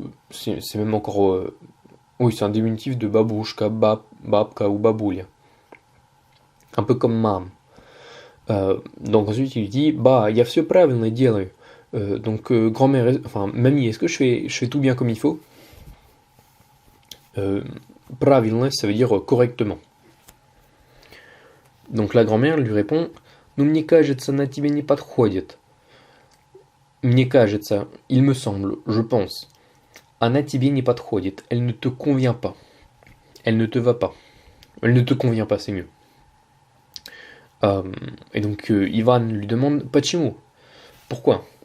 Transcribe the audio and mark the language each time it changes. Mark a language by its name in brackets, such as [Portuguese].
[French] C'est même encore. Oui, c'est un diminutif de babushka, babka ou baboulia. Un peu comme mam. Donc ensuite il dit bah, [Russian] я все правильно делаю. [French] Donc, grand-mère, enfin, mamie, est-ce que je fais tout bien comme il faut? Правильно, ça veut dire correctement. Donc la grand-mère lui répond [Russian] Ну, мне кажется, она тебе не подходит. Мне кажется, [French] il me semble, je pense. [Russian] Она тебе не подходит. [French] Elle ne te convient pas. Elle ne te va pas. Elle ne te convient pas, c'est mieux. Et donc Ivan lui demande Почему? Pourquoi?